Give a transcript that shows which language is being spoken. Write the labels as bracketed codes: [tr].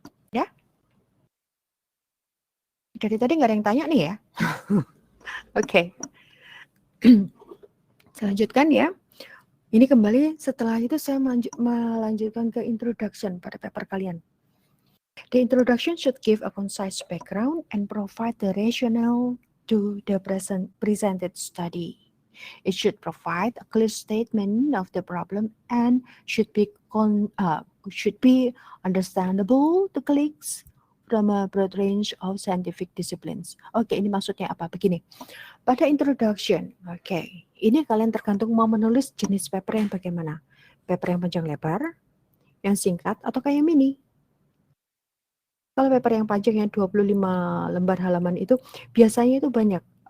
[id] Ya, dari tadi nggak ada yang tanya nih ya. Oke. Selanjutkan ya. Ini kembali setelah itu saya melanjutkan ke introduction pada paper kalian. [en] The introduction should give a concise background and provide the rationale to the presented study. It should provide a clear statement of the problem and should be understandable to colleagues from a broad range of scientific disciplines. [id] Oke, ini maksudnya apa? Begini, pada introduction, oke, ini kalian tergantung mau menulis jenis paper yang bagaimana. Paper yang panjang lebar, yang singkat, atau kayak mini. Kalau paper yang panjang yang 25 lembar halaman itu biasanya itu banyak.